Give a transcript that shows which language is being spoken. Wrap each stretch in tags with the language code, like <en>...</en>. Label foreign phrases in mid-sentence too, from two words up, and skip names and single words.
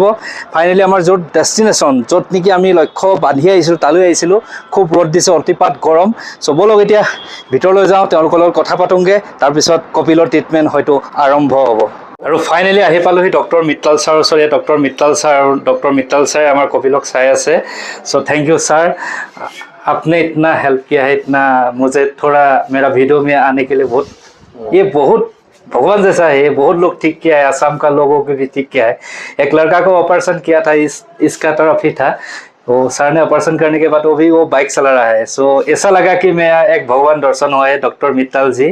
<as>ফাইনেলি আমাৰ য'ত ডেষ্টিনেশ্যন, য'ত নেকি আমি লক্ষ্য বান্ধি আহিছিলোঁ তালৈ আহিছিলোঁ। খুব ৰ'দ দিছে, অতিপাত গৰম। চবলক এতিয়া ভিতৰলৈ যাওঁ, তেওঁলোকৰ লগত কথা পাতোঁগৈ, তাৰপিছত কপিলৰ ট্ৰিটমেণ্ট হয়তো আৰম্ভ হ'ব। আৰু ফাইনেলি আহি পালোহি ডক্টৰ মিত্তাল ছাৰৰ ওচৰত। ডক্টৰ মিত্তাল ছাৰ আৰু ডক্টৰ মিত্তাল ছাৰে আমাৰ কপিলক চাই আছে।</as> <en>So thank you sir,</en> <hi>आपने इतना हेल्प किया है, इतना मुझे थोड़ा मेरा वीडियो में आने के लिए ये बहुत भगवान जैसा है। ये बहुत लोग ठीक किया है, असम का लोगों को भी ठीक किया है। एक लड़का को ऑपरेशन किया था, इसका तरफ ही था वो। सर ने ऑपरेशन करने के बाद वो बाइक चला रहा है। सो ऐसा लगा कि मैं एक भगवान दर्शन हुआ है डॉक्टर मित्ताल जी।</hi>